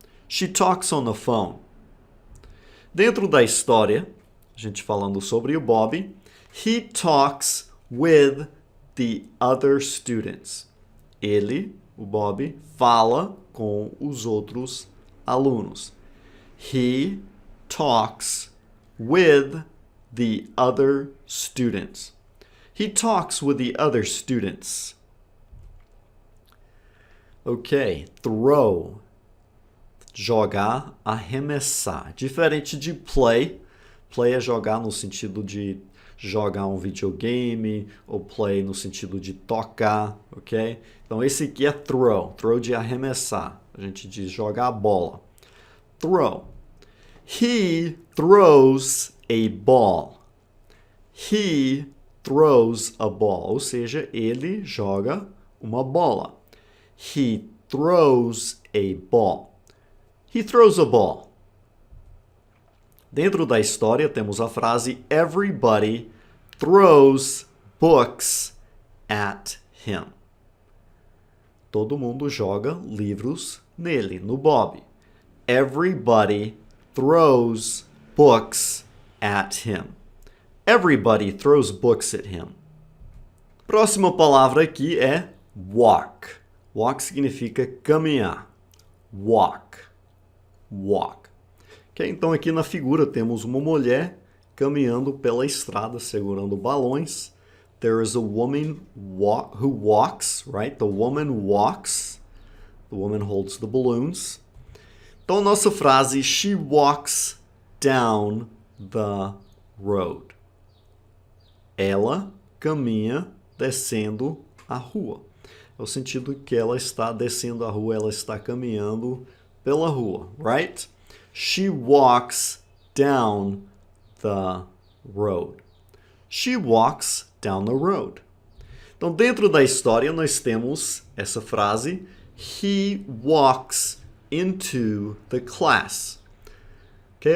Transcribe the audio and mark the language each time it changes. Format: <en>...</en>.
<en>She talks on the phone.</en> <pt>Dentro da história, a gente falando sobre o Bob,</pt> <en>he talks with the other students.</en> <pt>Ele, o Bob, fala com os outros alunos.</pt> <en>He talks with the other students. He talks with the other students.</en> <pt>Ok, throw. Jogar, arremessar. Diferente de play. Play é jogar no sentido de jogar um videogame, ou play no sentido de tocar, ok? Então esse aqui é throw. Throw de arremessar. A gente diz jogar a bola. Throw.</pt> <en>He throws a ball. He throws a ball,</en> <pt>ou seja, ele joga uma bola.</pt> <en>He throws a ball. He throws a ball.</en> <pt>Dentro da história temos a frase</pt> <en>everybody throws books at him.</en> <pt>Todo mundo joga livros nele, no Bob.</pt> <en>Everybody throws books at him. Everybody throws books at him.</en> <pt>Próxima palavra aqui é walk.</pt> <en>Walk</en> <pt>significa caminhar.</pt> <en>Walk. Walk. Okay?</en> <pt>Então aqui na figura temos uma mulher caminhando pela estrada, segurando balões.</pt> <en>There is a woman who walks, right? The woman walks. The woman holds the balloons.</en> <pt>Então, nossa frase,</pt> <en>she walks down the road.</en> <pt>Ela caminha descendo a rua. É o sentido que ela está descendo a rua, ela está caminhando pela rua, right?</pt> <en>She walks down the road. She walks down the road.</en> <pt>Então, dentro da história, nós temos essa frase,</pt> <en>he walks into the class. Okay?</en>